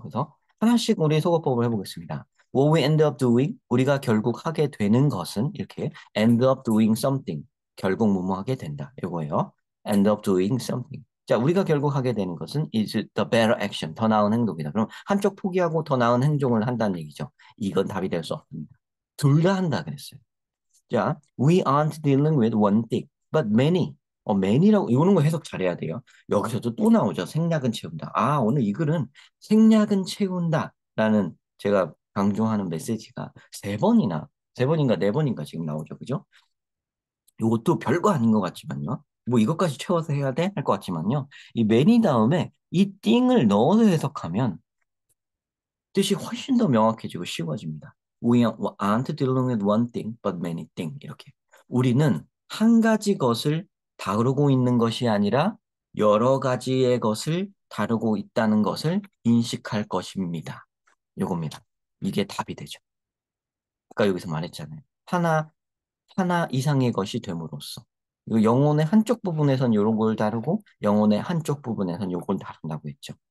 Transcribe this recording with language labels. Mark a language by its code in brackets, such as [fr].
[ko] 그래서 하나씩 우리 소거법을 해보겠습니다. [en] What we end up doing, [ko] 우리가 결국 하게 되는 것은 이렇게 [en] end up doing something, [ko] 결국 뭐뭐 하게 된다. 이거예요. [en] end up doing something. [ko] 자, 우리가 결국 하게 되는 것은 [en] is the better action, [ko] 더 나은 행동이다. 그럼 한쪽 포기하고 더 나은 행동을 한다는 얘기죠. 이건 답이 될 수 없습니다. 둘 다 한다 그랬어요. 자, [en] we aren't dealing with one thing, but many. [ko] many라고, 이거는 거 해석 잘해야 돼요. 여기서도 또 나오죠. 생략은 채운다. 아, 오늘 이 글은 생략은 채운다. 라는 제가 강조하는 메시지가 세 번인가 네 번인가 지금 나오죠. 그죠? 이것도 별거 아닌 것 같지만요. 뭐 이것까지 채워서 해야 돼? 할 것 같지만요. 이 many 다음에 이 thing을 넣어서 해석하면 뜻이 훨씬 더 명확해지고 쉬워집니다. [en] We aren't dealing with one thing, but many things. [ko] 이렇게. 우리는 한 가지 것을 다루고 있는 것이 아니라 여러 가지의 것을 다루고 있다는 것을 인식할 것입니다. 요겁니다. 이게 답이 되죠. 아까 여기서 말했잖아요. 하나 이상의 것이 됨으로써. 이거 영혼의 한쪽 부분에선 이런 걸 다루고 영혼의 한쪽 부분에선 요걸 다룬다고 했죠.